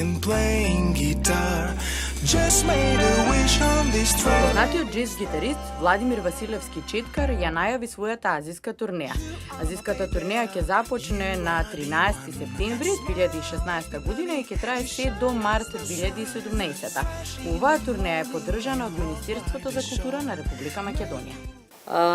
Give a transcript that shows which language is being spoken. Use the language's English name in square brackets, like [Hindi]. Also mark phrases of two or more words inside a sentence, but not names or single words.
[English] playing guitar. Just made a wish on this throne. [Macedonian] Познатиот джез гитарист Владимир Василевски Четкар ја најави својата азиска турнеја. Азиската турнеја ќе започне на 13 септември 2016 година и ќе трае се до март 2017. Оваа турнеја е поддржана од Министерството за култура на Република Македонија.